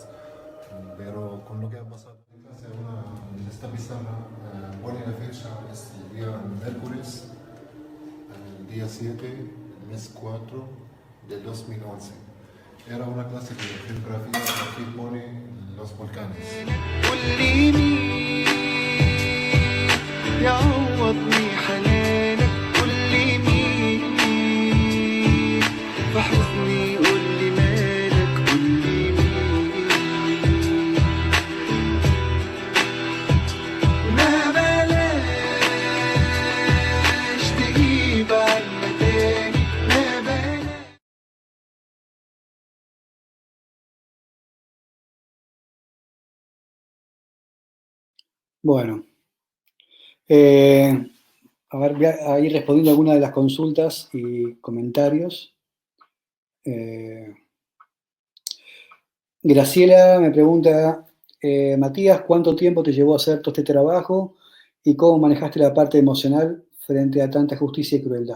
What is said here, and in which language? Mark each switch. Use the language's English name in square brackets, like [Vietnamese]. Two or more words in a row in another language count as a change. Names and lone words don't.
[Spanish] Pero con lo que ha pasado, en esta pizarra pone la fecha, es el día miércoles, el día 7, el mes 4 del 2011. Era una clase de geografía, aquí pone los volcanes. [Arabic] قولي مين يعوضني حنانك قولي مين في حزني قولي مالك قولي مين ما بلاش تجيب عنا تاني ما بلاش. [Spanish] Bueno, a ver, voy a ir respondiendo algunas de las consultas y comentarios. Graciela me pregunta, Matías, ¿cuánto tiempo te llevó a hacer todo este trabajo y cómo manejaste la parte emocional frente a tanta justicia y crueldad?